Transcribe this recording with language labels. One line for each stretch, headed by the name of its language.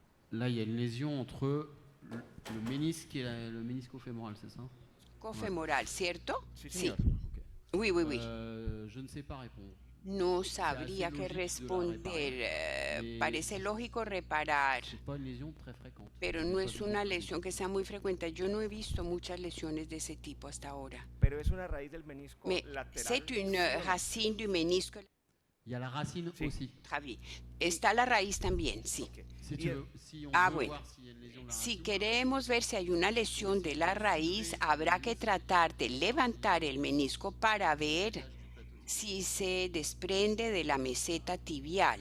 French: Là, il y a une lésion entre le ménisque et le ménisco-fémoral, c'est ça?
Spanish: Cofemoral, ¿cierto? Sí. Sí. Okay. Oui.
French: Je ne sais pas répondre.
Spanish: No sabría qué responder. Parece lógico reparar, pero no es una lesión que sea muy frecuente. Yo no he visto muchas lesiones de ese tipo hasta ahora. Pero es una raíz del menisco lateral.
French: C'est une racine du ménisque. Il y a la racine aussi.
Spanish: Javi, está la raíz también, sí. Okay. Bueno, si queremos ver si hay una lesión de la raíz, habrá que tratar de levantar el menisco para ver si se desprende de la meseta tibial.